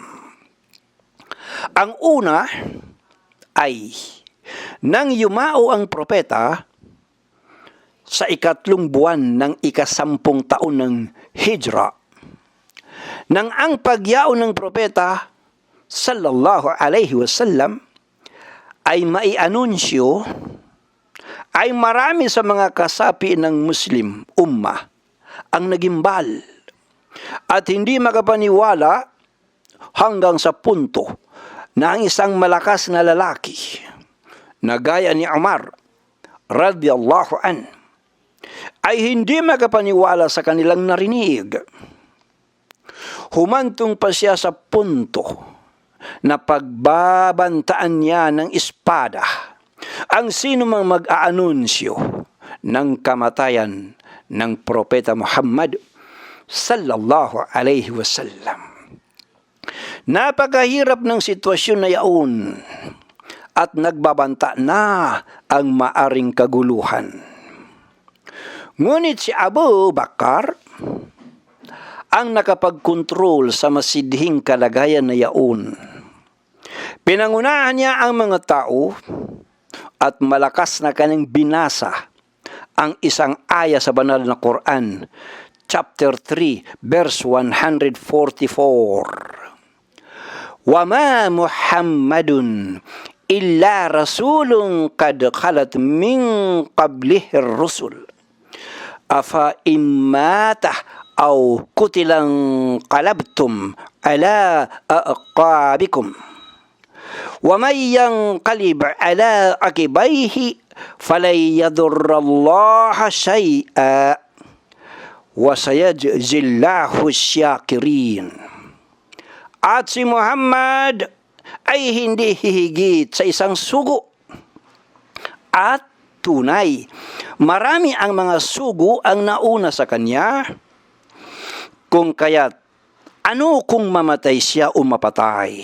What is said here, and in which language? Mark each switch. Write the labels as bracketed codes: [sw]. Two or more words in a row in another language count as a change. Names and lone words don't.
[tl] Ang una ay nang yumao ang propeta sa 3 buwan ng 10 taon ng Hijra, nang ang pagyao ng propeta [ar] صلى الله عليه وسلم [tl] ay maianunsyo, ay marami sa mga kasapi ng Muslim ummah ang nagimbal at hindi makapaniwala hanggang sa punto na ang isang malakas na lalaki na gaya ni Umar [ar] رضي الله عن [tl] ay hindi makapaniwala sa kanilang narinig. Humantong pa siya sa punto na pagbabantaan niya ng espada ang sino mang mag-aanunsyo ng kamatayan ng Propeta Muhammad [ar] صلى الله عليه وسلم. [tl] Napakahirap ng sitwasyon na yaon at nagbabanta na ang maaring kaguluhan. Ngunit si Abu Bakar ang nakapagkontrol sa masidhing kalagayan na yaon. Pinangunahan niya ang mga tao at malakas na kanyang binasa ang isang aya sa banal na Quran, [en] chapter 3, verse 144. [ar] وَمَا مُحَمَّدٌ إِلَّا رَسُولٌ قَدْ خَلَتْ مِنْ قَبْلِهِ الرُّسُلُ أَفَإِنْ مَاتَ أَوْ قُتِلَ انقَلَبْتُمْ عَلَى أَعْقَابِكُمْ وَمَنْ يَنقَلِبْ عَلَى عَقِبَيْهِ فَلَنْ يَضُرَّ اللَّهَ شَيْئًا وَسَيَجْزِي اللَّهُ الشَّاكِرِينَ. [tl] At si Muhammad ay hindi hihigit sa isang sugo. At tunay, marami ang mga sugo ang nauna sa kanya. Kung kaya't, ano kung mamatay siya o mapatay?